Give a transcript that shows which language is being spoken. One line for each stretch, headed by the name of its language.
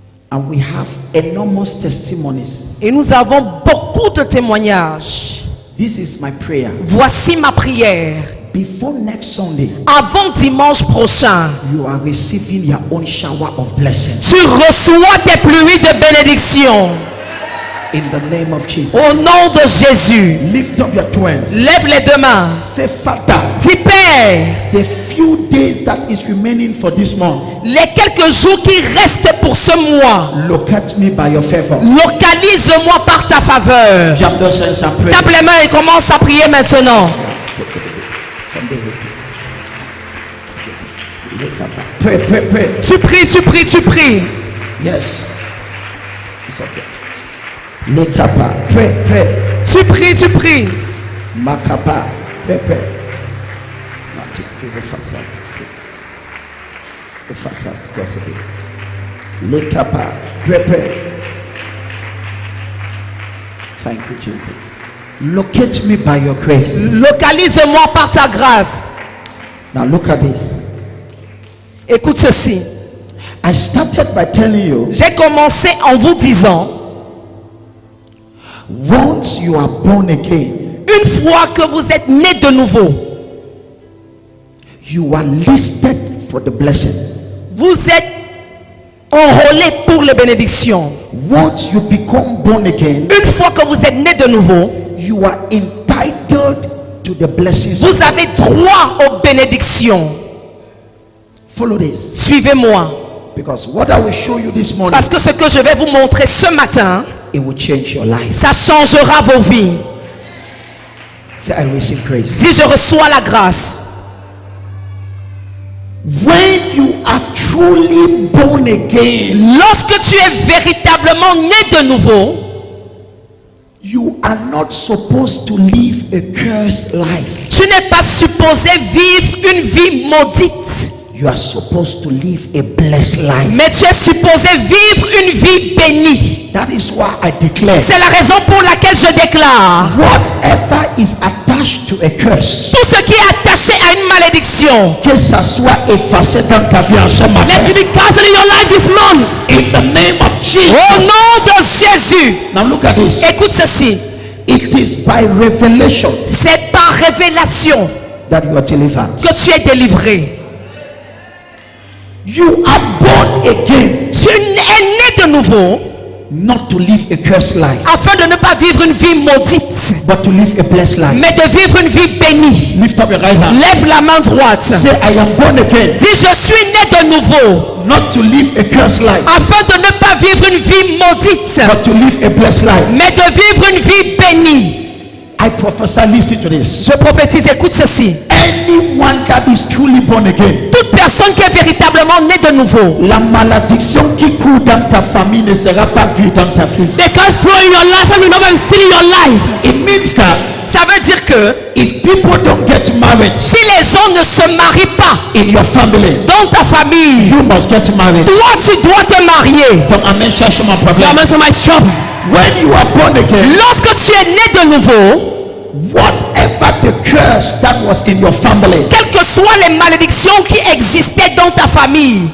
English: And we have enormous testimonies.
French: Et nous avons beaucoup de témoignages.
English: This is my prayer.
French: Voici ma prière.
English: Before next Sunday,
French: Avant dimanche prochain,
English: you are receiving your own shower of blessings.
French: tu reçois tes pluies de bénédiction.
English: In the name of Jesus.
French: Au nom de Jésus.
English: Lift up your twins.
French: Lève les deux mains.
English: Say, Father,
French: Dis Père,
English: the few days that is remaining for this month,
French: les quelques jours qui restent pour ce mois,
English: locate me by your favor.
French: localise-moi par ta faveur.
English: Jump those hands and pray.
French: Tape les mains et commence à prier maintenant.
English: From the root. Pray, pray, pray.
French: Tu pries, tu pries, tu pries.
English: Yes. It's okay. Lekapa, pray, pray.
French: Tu pries, tu pries.
English: Makapa, pray, pray. It's a facade. The facade, cross it. Lekapa, pray, pray. Thank you, Jesus. Locate me by your grace.
French: Localise-moi par ta grâce.
English: Now look at this.
French: Écoute ceci.
English: I started by telling you,
French: J'ai commencé en vous disant,
English: once you are born again,
French: une fois que vous êtes né de nouveau,
English: you are listed for the blessing.
French: vous êtes enrôlé pour les bénédictions.
English: Once you become born again,
French: Une fois que vous êtes né de nouveau,
English: you are entitled to the blessings.
French: vous avez droit aux bénédictions.
English: Follow this,
French: Suivez-moi.
English: because what I will show you this morning,
French: Parce que ce que je vais vous montrer ce matin,
English: it will change your life.
French: ça changera vos vies.
English: Say, I receive grace.
French: Si je reçois la grâce,
English: When you are truly born again,
French: lorsque tu es véritablement né de nouveau,
English: you are not supposed to live a cursed life.
French: tu n'es pas supposé vivre une vie maudite.
English: You are supposed to live a blessed life.
French: Mais tu es supposé vivre une vie bénie.
English: That is why I declare,
French: C'est la raison pour laquelle je déclare,
English: whatever is attached to a curse,
French: tout ce qui est attaché à une malédiction, que ça soit effacé dans ta vie en ce matin.
English: Let it be cancelled in your life this morning. In the name of Jesus.
French: au nom de Jésus.
English: Now look at this.
French: Écoute ceci,
English: It is by revelation
French: c'est par révélation
English: that you are delivered.
French: que tu es délivré.
English: You are born again
French: Tu es né de nouveau
English: not to live a cursed life,
French: afin de ne pas vivre une vie maudite,
English: but to live a blessed life.
French: mais de vivre une vie bénie.
English: Lift up your right hand.
French: Lève la main droite.
English: Say, I am born again
French: Dis, je suis né de nouveau
English: not to live a cursed life,
French: afin de ne pas vivre une vie maudite,
English: but to live a blessed life.
French: mais de vivre une vie bénie.
English: I prophesy, listen to this.
French: Je prophétise, écoute ceci.
English: Anyone that is truly born again,
French: Toute personne qui est véritablement née de nouveau, la malédiction qui court dans ta famille ne sera pas vue dans ta vie.
English: The curse flow in your life and will not be seen in your life. It means that
French: ça veut dire que
English: if people don't get married
French: si les gens ne se marient pas
English: in your family,
French: dans ta famille,
English: you must get married.
French: toi tu dois te marier.
English: Don't amen,
French: cherche mon problème.
English: Come answer my trouble. When you are born again,
French: Lorsque tu es né de nouveau,
English: whatever the curse that was in your family
French: quelles que soient les malédictions qui existaient dans ta famille,